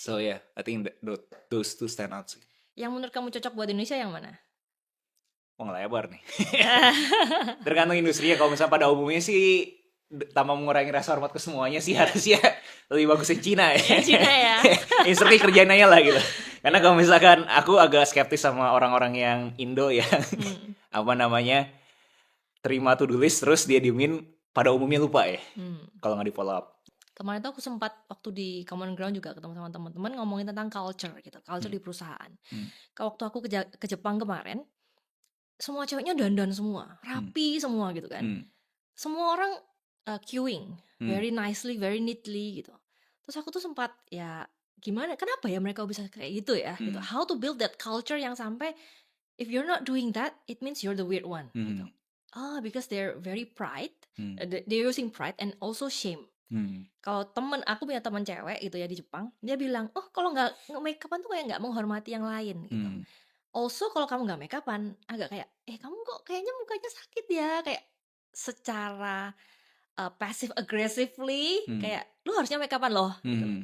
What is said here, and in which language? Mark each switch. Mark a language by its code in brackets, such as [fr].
[en] So yeah, I think those two stand out [id] sih. Yang menurut kamu cocok buat Indonesia yang mana? Wah, ngelebar nih. Tergantung industrinya. Kalau misalnya pada umumnya sih tanpa mengurangi rasa hormat ke semuanya sih harusnya lebih bagus yang Cina ya. Cina ya. Instruksi kerjaan aja lah gitu. Karena kalau misalkan aku agak skeptis sama orang-orang yang Indo yang apa namanya terima to-do list terus dia diemin, pada umumnya lupa ya. Kalau nggak di follow up. Kemarin tuh aku sempat waktu di Common Ground juga ketemu sama teman-teman ngomongin tentang culture gitu, culture di perusahaan. Waktu aku ke Jepang kemarin, semua ceweknya dandan semua, rapi semua gitu kan. Semua orang [en] queuing very nicely, very neatly [id] gitu. Terus aku tuh sempat ya gimana, kenapa ya mereka bisa kayak gitu ya gitu. [en] How to build that culture [id] yang sampai [en] if you're not doing that, it means you're the weird one [id] gitu. [en] Because they're very pride, they're using pride and also shame. [id] Kalau aku punya teman cewek gitu ya di Jepang, dia bilang, oh kalau nggak make upan tuh kayak nggak menghormati yang lain gitu. Also kalau kamu nggak make upan, agak kayak, kamu kok kayaknya mukanya sakit ya, kayak secara [en] passive aggressively, [id] kayak lu harusnya make upan loh, gitu.